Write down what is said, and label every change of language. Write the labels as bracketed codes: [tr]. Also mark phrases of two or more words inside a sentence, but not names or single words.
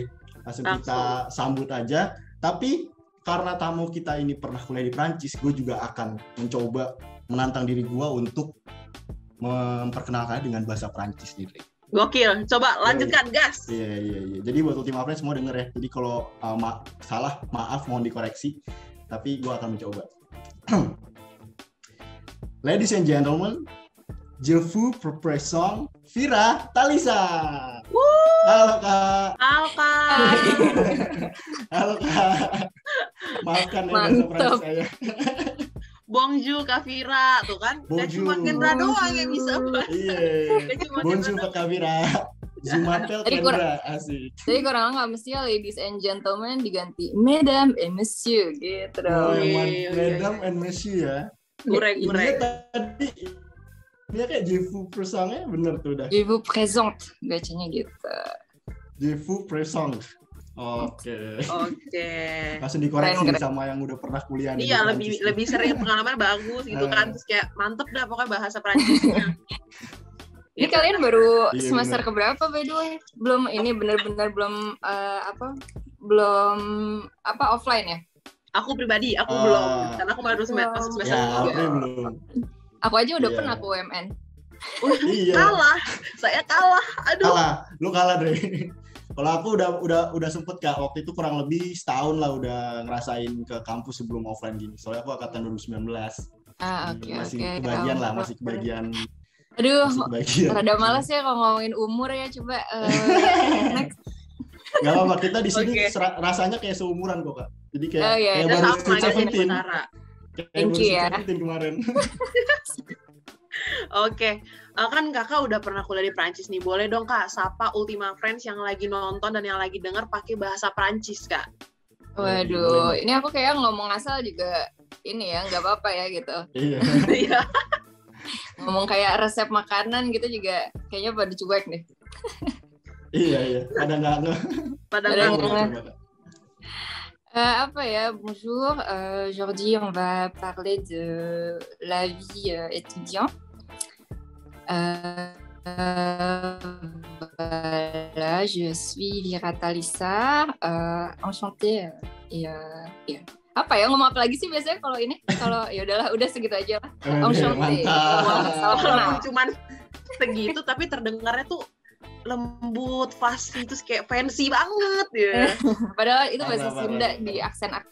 [id] Langsung kita sambut aja. Tapi karena tamu kita ini pernah kuliah di Perancis, gue juga akan mencoba menantang diri gue untuk memperkenalkan dengan bahasa Perancis nih. Gokil, coba lanjutkan, gas. Iya. Jadi buat Ultima Friends semua denger ya. Jadi kalau salah, maaf, mohon dikoreksi. Tapi gue akan mencoba. [en] Ladies and gentlemen, [fr] je vous propose Vira Talisa. [id] Halo Kak. Halo Kak. Maafkan ya bahasa Perancis saya. Bonjour Kak Vira tuh kan. Gak cuma Kendra doang yang bisa. Iya. Bonjour Kak Vira. Zumapel Kendra, asik. Jadi kurang nggak mesti [en] ladies and gentlemen [id] diganti [en] Madam and Monsieur [id] gitu. [en] Madam and Monsieur ya. [id] Kurang. Tadi dia kayak [fr] je vous présente [id] bener tuh udah. [fr] Je vous présente [id] bacanya gitu. [fr] Je vous présente. [id] Oke. Langsung dikoreksi keren. sama yang udah pernah kuliah. Iya, lebih sering pengalaman bagus gitu kan. Terus kayak mantep dah pokoknya bahasa Prancisnya. Ini kalian baru semester keberapa [en] by the way? [id] Belum ini benar-benar belum offline ya? Aku pribadi belum, karena aku baru masuk semester 3. Belum. Aku aja udah pernah ke UMN. Kalah, saya kalah. Aduh. Lu kalah deh. Kalau aku udah sempet Kak, waktu itu kurang lebih setahun lah udah ngerasain ke kampus sebelum offline gini. Soalnya aku angkatan 2019. Masih kebagian. Aduh, rada malas ya kalau ngomongin umur ya, coba next. Gak apa-apa, kita di sini rasanya kayak seumuran kok Kak. Jadi kayak baru Sweet 17. [en] Thank you ya. [id] Kemarin. Oke, kan Kakak udah pernah kuliah di Prancis nih. Boleh dong Kak, sapa Ultima Friends yang lagi nonton dan yang lagi denger pakai bahasa Prancis Kak. Waduh, ini aku kayak ngomong asal juga ini ya, nggak apa-apa ya gitu. Iya. Ngomong kayak resep makanan gitu juga kayaknya pada cuek deh. Iya. Pada nggak. Apa ya, [fr] bonjour. Aujourd'hui, on va parler de la vie étudiante. Voilà, je suis Vira Talisa. Enchantée. [id] Ya. Apa ya, ngomong apa lagi sih biasanya kalau ini? Kalau ya udahlah, udah segitu aja lah. Enchantée. Walaupun cuman segitu tapi terdengarnya tuh lembut, fasih, terus kayak fancy banget ya. Padahal itu bahasa Sunda di aksen